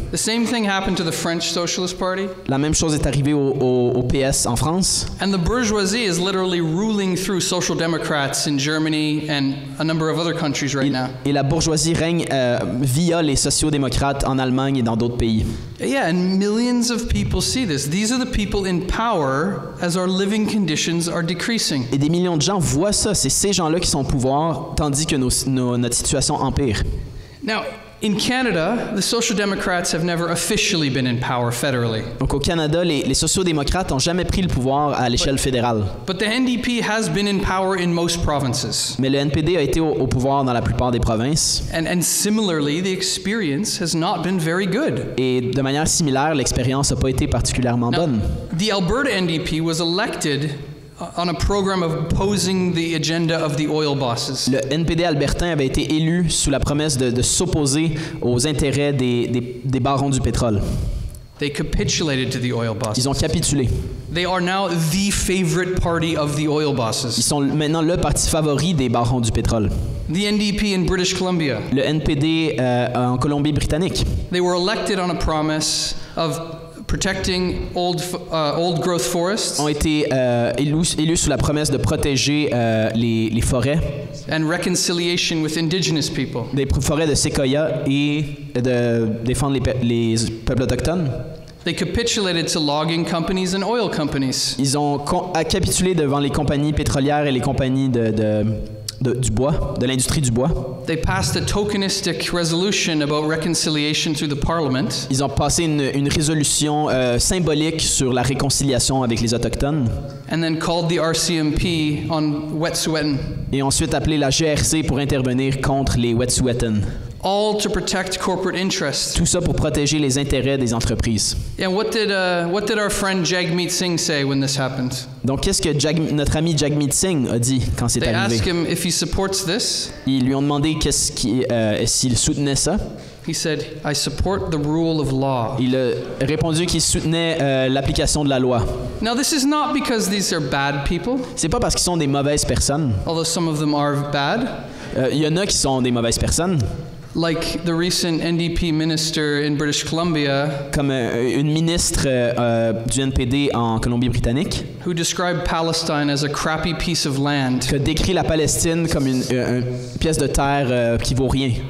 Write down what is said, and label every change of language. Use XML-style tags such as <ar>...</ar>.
<en>The same thing happened to the French Socialist Party.</en> <fr>La même chose est arrivée au PS en France.</fr> <en>And the bourgeoisie is literally ruling through social democrats in Germany and a number of other countries right now.</en> <fr>Et la bourgeoisie règne via les sociaux-démocrates en Allemagne et dans d'autres pays.</fr> <en>Yeah, and millions of people see this. These are the people in power as our living conditions are decreasing.</en> <fr>Et des millions de gens voient ça. C'est ces gens-là qui sont au pouvoir, tandis que notre situation empire.</fr> <en>Now, in Canada, the Social Democrats have never officially been in power federally.</en> <fr>Donc au Canada, les sociaux-démocrates n'ont jamais pris le pouvoir à l'échelle fédérale.</fr> <en>But the NDP has been in power in most provinces.</en> <fr>Mais le NPD a été au pouvoir dans la plupart des provinces.</fr> <en>And similarly, the experience has not been very good.</en> <fr>Et de manière similaire, l'expérience n'a pas été particulièrement bonne.</fr> <en>The Alberta NDP was elected on a program of opposing the agenda of the oil bosses.</en> <fr>Le NPD albertain avait été élu sous la promesse de s'opposer aux intérêts des barons du pétrole.</fr> <en>They capitulated to the oil bosses.</en> <fr>Ils ont capitulé.</fr> <en>They are now the favorite party of the oil</en> <fr>Ils</fr> <en>bosses.</en> <fr>sont maintenant le parti favori des barons du pétrole.</fr> <en>The NDP in British Columbia.</en> <fr>Le NPD en Colombie-Britannique.</fr> <en>They were elected on a promise of protecting old growth forests</en> <fr>Ont été élus sous la promesse de protéger les forêts.</fr> <en>and reconciliation with indigenous people.</en> <fr>Des forêts de séquoia et de défendre les peuples autochtones.</fr> <en>They capitulated to logging companies and oil companies.</en> <fr>Ils ont capitulé devant les compagnies pétrolières et les compagnies du bois, de l'industrie du bois.</fr> <en>They passed a tokenistic resolution about reconciliation through the parliament.</en> <fr>Ils ont passé une résolution symbolique sur la réconciliation avec les Autochtones.</fr> <en>And then called the RCMP on Wet'suwet'en.</en> <fr>Et ensuite appelé la GRC pour intervenir contre les Wet'suwet'en.</fr> <en>All to protect corporate interests.</en> <fr>Tout ça pour protéger les intérêts des entreprises.</fr> <en>Yeah, what did our friend Jagmeet Singh say when this happened?</en> <fr>Donc, qu'est-ce que notre ami Jagmeet Singh a dit quand c'est</fr> <en>They asked him if he supports this.</en> <fr>Ils lui ont demandé s'il soutenait ça.</fr> <en>He said, I support the rule of law.</en> <fr>Il a répondu qu'il soutenait l'application de la loi.</fr> <en>Now, this is not because these are bad people,</en> <fr>C'est pas parce qu'ils sont des mauvaises personnes.</fr> <en>although some of them are bad.</en> <fr>Il y en a qui sont des mauvaises personnes,</fr> <en>Like the recent NDP minister in British Columbia,</en> <fr>comme une ministre du NPD en Colombie-Britannique,</fr> <en>who described Palestine as a crappy piece of land.</en> <fr>qui a décrit la Palestine comme une pièce de terre qui vaut rien.</fr>